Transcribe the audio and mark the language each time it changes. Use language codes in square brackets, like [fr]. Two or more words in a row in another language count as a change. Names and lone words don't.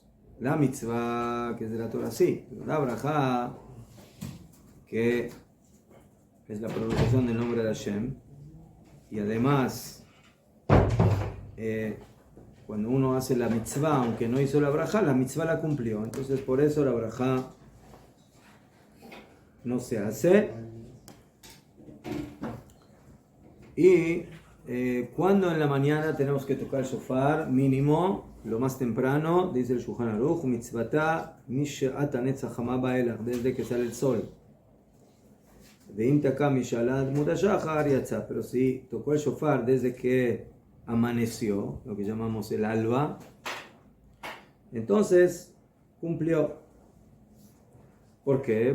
[es] La mitzvah, que es de la Torah, sí, pero la braja, que es la pronunciación del nombre de Hashem, y además cuando uno hace la mitzvah, aunque no hizo la braja, la mitzvah la cumplió. Entonces por eso la braja no se hace. Y cuando en la mañana tenemos que tocar el shofar, mínimo, lo más temprano, dice el Shulchan Aruch, [he] מצוותה משעת הנץ החמה ואילך, [es] desde que sale el sol. Pero si tocó el shofar desde que amaneció, lo que llamamos el alba, entonces cumplió. ¿Por qué?